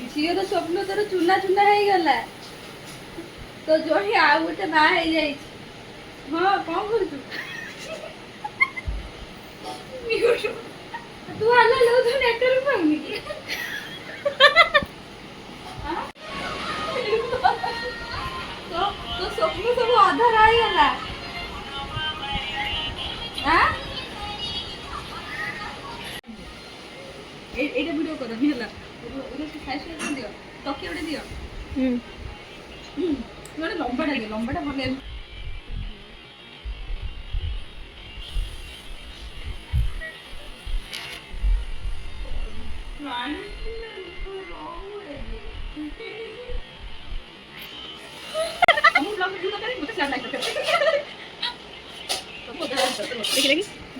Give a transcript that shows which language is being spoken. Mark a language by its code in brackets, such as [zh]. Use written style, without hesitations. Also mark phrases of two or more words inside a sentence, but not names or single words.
[or] ଝିଅର ସ୍ୱପ୍ନ ତୋର ଚୁନା ଚୁନା ହେଇଗଲା ତ ଜଣେ ଆଉ ଗୋଟେ ବାହା ହେଇଯାଇଛି ହଁ କଣ କରୁଛୁ ତୁ ଆଲା ଲୋ ତୁ ନେଟୱାର୍କ ପାଉନି କି ତ ସ୍ୱପ୍ନ ସବୁ ଅଧା ରହିଗଲା [bn] এইটা ভিডিও করো নিলা ওটা খাইছে দিও তকি ওটা দিও মানে লম্বাটা ভালো আমি [en] blog video [bn] করি মতে [en] share like [bn] করতে দেখি দেখি